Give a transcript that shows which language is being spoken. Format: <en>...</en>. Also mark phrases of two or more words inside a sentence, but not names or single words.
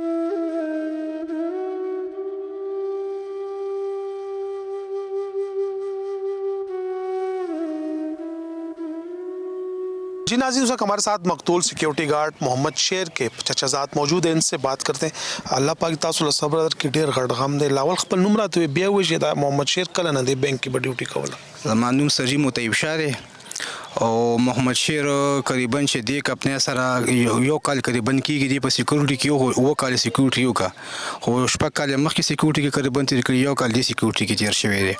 <ur>جی ناظرین، اس وقت ہمارے ساتھ مقتول سیکیورٹی گارڈ محمد شیر کے چچا زاد موجود ہیں، ان سے بات کرتے ہیں.</ur> <ps>اللہ پاک تاسو له صبر کې ډیر غټ غم دی. لاول خپل نوم راته بیا وایي چې دا محمد شیر کله نه دی بینک کې به ډیوټي کوله؟ زما نوم سرجی مطیب شاه دی او محمد شیر قریباً چې دی کپنې سره یو کال قریباً کېږي، دی په سیکورټي کې اووه کال سیکورټي وکړه، خو شپږ کال مخکې سیکورټي کې قریباً تېر کړي، یو کال دی سیکورټي کې تېر شوی دی.</ps>